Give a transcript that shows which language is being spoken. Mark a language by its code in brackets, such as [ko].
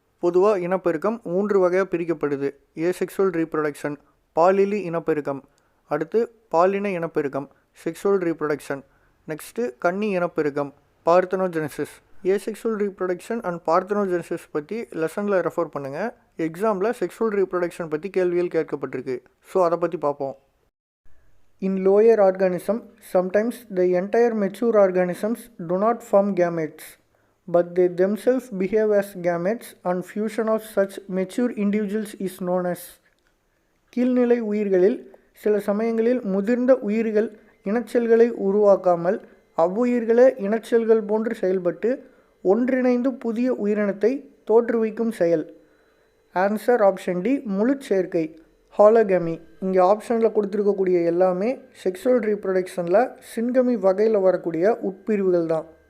[ta] பொதுவாக இனப்பெருக்கம் 3 வகையாக பிரிக்கப்படுது. ஏசெக்சுவல் ரீப்ரொடக்ஷன், பாலிலி இனப்பெருக்கம், அடுத்து பாலின இனப்பெருக்கம், செக்சுவல் ரீப்ரொடக்ஷன், நெக்ஸ்ட்டு கன்னி இனப்பெருக்கம், பார்த்தனோஜெனசிஸ். ஏசெக்சுவல் ரீப்ரொடக்ஷன் அண்ட் பார்த்தனோஜெனசிஸ் பற்றி லெசனில் ரெஃபர் பண்ணுங்கள். எக்ஸாமில் செக்சுவல் ரீப்ரொடக்ஷன் பற்றி கேள்விகள் கேட்கப்பட்டிருக்கு. ஸோ அதை பற்றி பார்ப்போம். [en] In lower organisms, sometimes the entire mature organisms do not form gametes, but they themselves behave as gametes, and fusion of such mature individuals is known as. [ta] கீழ்நிலை உயிர்களில் சில சமயங்களில் முதிர்ந்த உயிர்கள் இனச்செல்களை உருவாக்காமல் அவ்வுயிர்களே இனச்செல்கள் போன்று செயல்பட்டு ஒன்றிணைந்து புதிய உயிரினத்தை தோற்றுவிக்கும் செயல். ஆன்சர் ஆப்ஷன் டி, முழு சேர்க்கை, ஹாலோகேமி. இங்கே ஆப்ஷனில் கொடுத்துருக்கக்கூடிய எல்லாமே செக்ஷுவல் ரீப்ரொடக்ஷனில் சின்கமி வகையில் வரக்கூடிய உட்பிரிவுகள் தான்.